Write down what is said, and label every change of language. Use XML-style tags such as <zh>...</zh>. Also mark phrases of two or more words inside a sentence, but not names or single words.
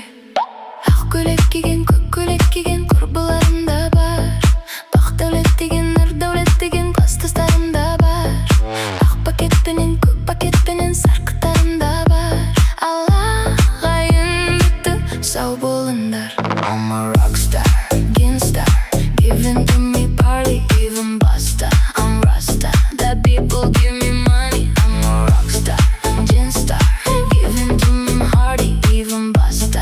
<kk>Ақ көйлек киген, көк көйлек киген құрбыларым да бар. Бақ дәулет деген, нұр дәулет деген кластастарым да бар. Ақ пакетпенен, көк пакетпенен сарқыттарым да бар. Ағайын бітті, сау болыңдар.</kk> <en>I'm a rockstar, gangsta, giving to me party, even basta. I'm Rasta, that people give me money. I'm a rockstar, gangsta, giving to me hearty, even basta.</en>